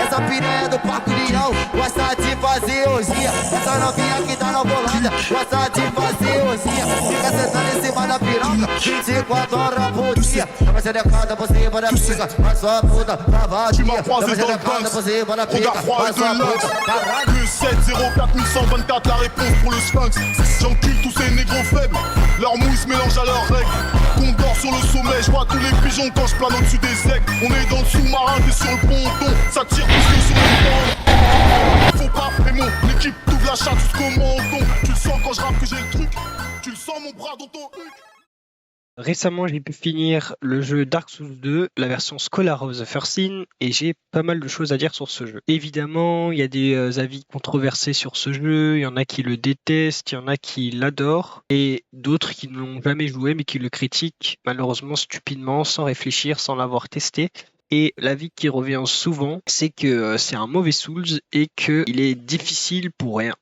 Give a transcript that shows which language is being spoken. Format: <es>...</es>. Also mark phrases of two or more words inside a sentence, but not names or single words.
<pt>Essa piranha do Parque União gosta de fazer orgia. Essa novinha que tá na bolada gosta de fazer orgia. Fica sentando em cima da piroca 24 horas por dia. Tava xerecada por cima da pica, mas sua puta tá vazia. Tava xerecada por cima da pica, mas sua puta tá vazia.</pt> <fr>Plus 7 04 1124, la réponse pour le sphinx. J'encule tous ces négros faibles, leur mouille se mélange à leurs règles. Condor sur le sommet, je vois tous les pigeons quand je plane au-dessus des aigles. On est dans le sous-marin, t'es sur le ponton, ça tire plus que sur le pont. Faut pas, mais mon équipe t'ouvre la chatte jusqu'au menton. Tu le sens quand je rappe que j'ai le truc, tu le sens mon bras dans ton huc. récemment, j'ai pu finir le jeu Dark Souls 2, la version Scholar of the First Sin, et j'ai pas mal de choses à dire sur ce jeu. Évidemment, il y a des avis controversés sur ce jeu, il y en a qui le détestent, il y en a qui l'adorent, et d'autres qui ne l'ont jamais joué mais qui le critiquent, malheureusement stupidement, sans réfléchir, sans l'avoir testé. Et l'avis qui revient souvent, c'est que c'est un mauvais Souls et qu'il est difficile pour rien.</fr>